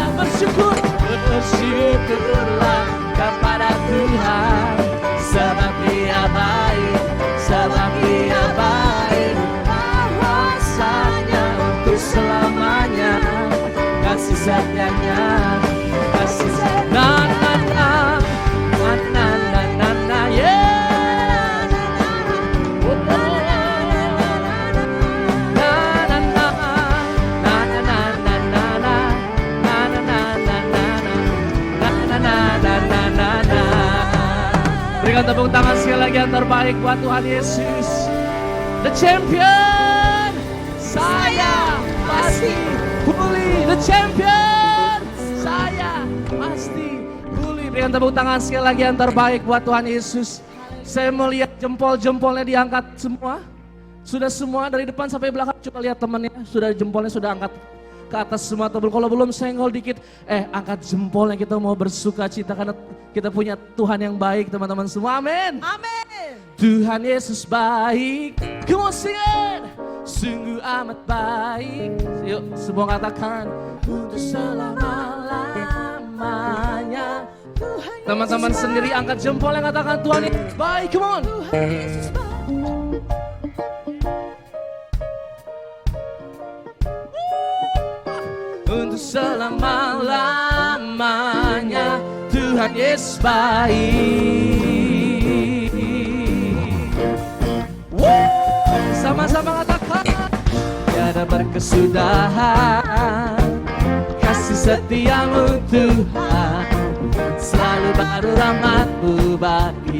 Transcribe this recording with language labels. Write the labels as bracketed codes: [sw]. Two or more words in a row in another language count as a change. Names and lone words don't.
[id] Bersyukur, bersyukurlah kepada Tuhan, sebab Dia baik, sebab Dia baik. Bahwasanya untuk selamanya kasih setianya, kasih setianya. Na na na na na na na na yeah. Oh, oh. Na na na na na na na na na na na na na na na na. Berikan tepuk tangan sekali lagi yang terbaik buat Tuhan Yesus. [en] The champion, [id] saya pasti pulih. [en] The champion, [id] saya pasti pulih. Berikan tepuk tangan sekali lagi yang terbaik buat Tuhan Yesus. Saya melihat jempol-jempolnya diangkat semua. Sudah semua dari depan sampai belakang. Coba lihat temannya, sudah jempolnya sudah angkat ke atas semua. Kalau belum senggol dikit, angkat jempolnya, kita mau bersuka cita karena kita punya Tuhan yang baik teman-teman semua. Amin. Amin. Tuhan Yesus baik. [en] Come on sing it. [id] Sungguh amat baik. Yuk semua katakan untuk selama-lamanya. Teman-teman sendiri angkat jempol yang katakan Tuhan Yesus baik. [en] Come on. [id] Tuhan Yesus baik. Untuk selama-lamanya Tuhan Yesus baik. Sama-sama katakan tiada berkesudahan kasih setiamu Tuhan, selalu baru rahmat-Mu bagi.